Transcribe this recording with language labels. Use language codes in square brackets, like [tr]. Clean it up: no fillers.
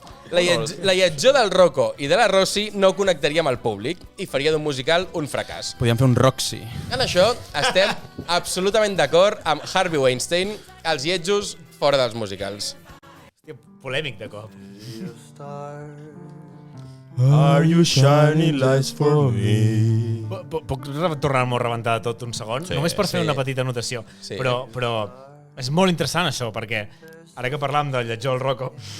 [ca] La lletjor del Rocco i de la Rossi no connectaria amb el públic i faria d'un musical un fracàs. Podíem fer un Roxy. En això estem absolutament d'acord amb Harvey Weinstein, els lletjos fora dels musicals. Hòstia, polèmic de cop. [en] Are you shining lights for me? [ca] Puc tornar-m'ho a rebentar de tot un segon? Sí, Només per fer sí. una petita anotació. Sí. Però és molt interessant això, perquè ara que parlàvem del lletjor el Rocco...